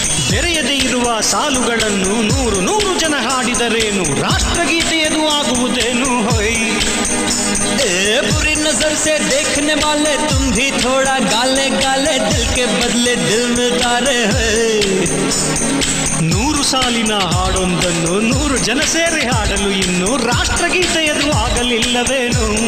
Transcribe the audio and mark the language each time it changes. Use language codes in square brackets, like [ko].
[kn] ತೆರೆಯದೇ ಇರುವ ಸಾಲುಗಳನ್ನು ನೂರು ನೂರು ಜನ ಹಾಡಿದರೇನು, ರಾಷ್ಟ್ರಗೀತೆಯದು ಆಗುವುದೇನು. ಹೊಯ್ [hi] बुरी नजर से देखने वाले तुम भी थोड़ा गाले गाले, दिल के बदले दिल में तारे हैं. [kn] ನೂರು ಸಾಲಿನ ಹಾಡೊಂದನ್ನು ನೂರು ಜನ ಸೇರಿ ಹಾಡಲು ಇನ್ನು ರಾಷ್ಟ್ರಗೀತೆಯದು ಆಗಲಿಲ್ಲವೇನು.